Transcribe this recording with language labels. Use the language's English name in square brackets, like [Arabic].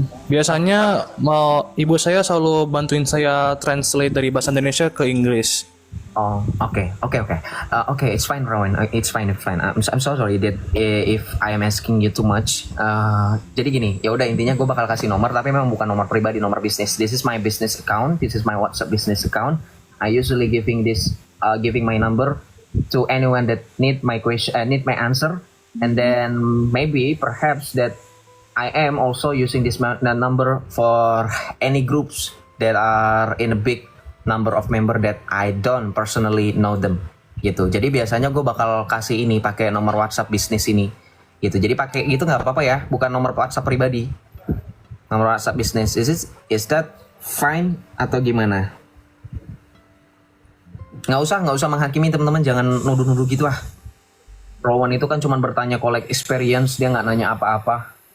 [Indonesian] Biasanya ibu saya selalu bantuin saya translate dari bahasa Indonesia ke Inggris. [English] Oh, okay. It's fine, Rowan. It's fine. I'm so sorry that if I am asking you too much. [Indonesian] Jadi gini, ya udah intinya gue bakal kasih nomor, tapi memang bukan nomor pribadi, nomor bisnis. [English] This is my business account. This is my WhatsApp business account. I usually giving my number to anyone that need my question, need my answer, and then maybe perhaps that I am also using this number for any groups that are in a big number of member that I don't personally know them gitu. [Indonesian] Jadi biasanya gue bakal kasih ini pakai nomor WhatsApp bisnis ini gitu. Jadi pakai gitu nggak apa-apa ya, bukan nomor WhatsApp pribadi, nomor WhatsApp bisnis. [English] Is that fine [Indonesian] atau gimana? Nggak usah menghakimi teman-teman, jangan nuduh-nuduh gitu ah. Rowan itu kan cuma bertanya [English] collect experience, [Indonesian] dia nggak nanya apa-apa.